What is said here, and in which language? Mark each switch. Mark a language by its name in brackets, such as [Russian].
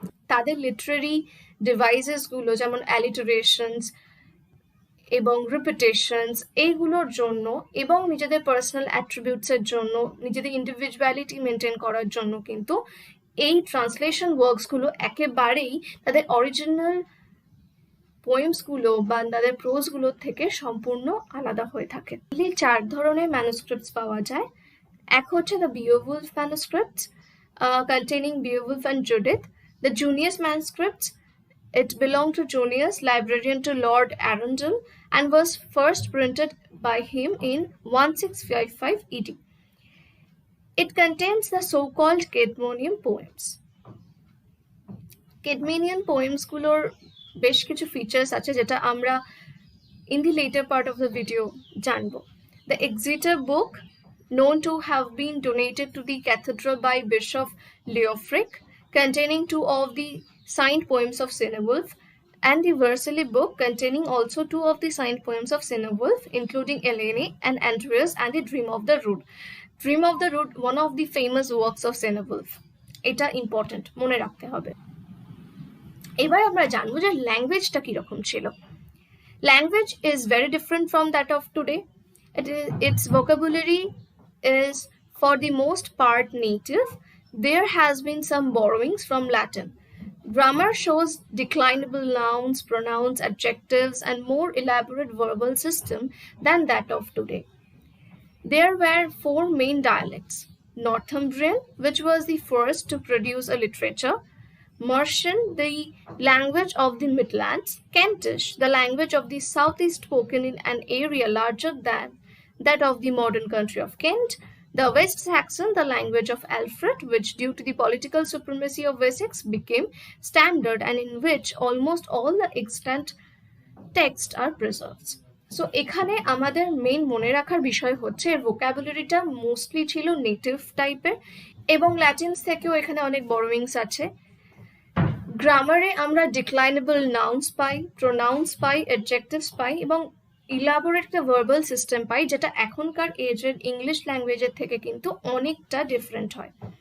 [Bangla] তাদের লিটারারি ডিভাইসেসগুলো যেমন অ্যালিটারেশনস এবং রিপিটেশনস এইগুলোর জন্য এবং নিজেদের পার্সোনাল অ্যাট্রিবিউটসের জন্য, নিজেদের ইন্ডিভিজুয়ালিটি মেনটেন করার জন্য কিন্তু এই ট্রান্সলেশন ওয়ার্কসগুলো একেবারেই তাদের অরিজিনাল পোয়েমসগুলো বা তাদের প্রোজগুলোর থেকে সম্পূর্ণ আলাদা হয়ে থাকে। 4 ধরনের ম্যানুস্ক্রিপ্টস পাওয়া যায়। এক হচ্ছে the বিওভুলফ ম্যানুস্ক্রিপ্টস [English] containing Beowulf and Judith. The Junius manuscripts, it belonged to Junius, librarian to Lord Arundel, and was first printed by him in 1655 ED. It contains the so-called Cadmonian poems. Cadmonian poems [Bangla] গুলোর বেশ কিছু features আছে যেটা আমরা [English] in the later part of the video [Bangla] জানবো। [English] The Exeter book, known to have been donated to the cathedral by Bishop Leofric, containing 2 of the signed poems of Cynewulf, and the Vercelli book, containing also 2 of the signed poems of Cynewulf, including Elene and Andreas and the Dream of the Rood. Dream of the Rood, one of the famous works of Cynewulf. [Bangla] এটা important, মনে রাখতে হবে। এবার আমরা জানবো যে ল্যাঙ্গুয়েজটা কিরকম ছিল। [English] Language is very different from that of today. Its vocabulary is for the most part native. There has been some borrowings from Latin. Grammar shows declinable nouns, pronouns, adjectives, and more elaborate verbal system than that of today. There were 4 main dialects: Northumbrian, which was the first to produce a literature; Mercian, the language of the Midlands; Kentish, the language of the southeast spoken in an area larger than that of the modern country of Kent; the West Saxon, the language of Alfred, which due to the political supremacy of Wessex became standard and in which almost all the extant texts are preserved. [Bangla] So এখানে আমাদের main মনে রাখার বিষয় হচ্ছে এর ভোকাবুলারিটা mostly ছিল native টাইপের এবং ল্যাটিনস থেকেও এখানে অনেক বরোয়িংস আছে। গ্রামারে আমরা ডিক্লাইনেবল নাউন্স পাই, প্রোনাউন্স পাই, অ্যাডজেক্টিভস পাই এবং ইলাবোরেট একটা ভার্বাল সিস্টেম পাই, যেটা এখনকার এজের ইংলিশ ল্যাঙ্গুয়েজের থেকে কিন্তু অনেকটা ডিফারেন্ট হয়।